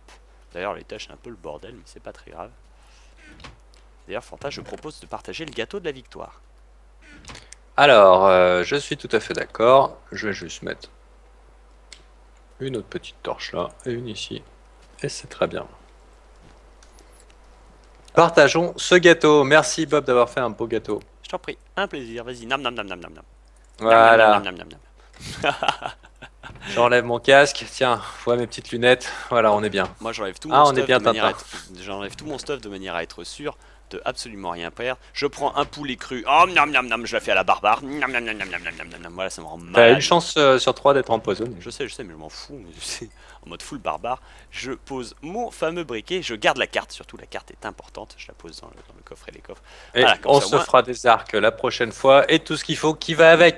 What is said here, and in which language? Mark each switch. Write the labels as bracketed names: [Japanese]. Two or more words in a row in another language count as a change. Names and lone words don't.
[French] D'ailleurs, l'étage, c'est un peu le bordel, mais c'est pas très grave. D'ailleurs, Fanta, je propose de partager le gâteau de la victoire. Alors, je suis tout à fait d'accord. Je vais juste mettre une autre petite torche là et une ici. Et c'est très bien. Partageons ce gâteau. Merci Bob d'avoir fait un beau gâteau. Je t'en prie, un plaisir, vas-y, nam nam nam nam nam nam. Voilà. Nam, nam, nam, nam, nam. J'enlève mon casque. Tiens, vois mes petites lunettes. Voilà, on est bien. Moi j'enlève tout Ah, mon on est stuff bien de manière à Tintin. j'enlève tout mon stuff de manière à être sûr de absolument rien perdre. Je prends un poulet cru, oh nam nam nam, je la fais à la barbare, nam nam nam nam nam nam nam nam, voilà ça me rend T'as malade. une chance sur 3 d'être empoisonné. Je sais, mais je m'en fous, mais c'est en mode full barbare. Je pose mon fameux briquet, je garde la carte, surtout la carte est importante, je la pose dans le coffre et les coffres. Et Voilà, comme on ça, au se moins- fera des arcs la prochaine fois et tout ce qu'il faut qui va avec.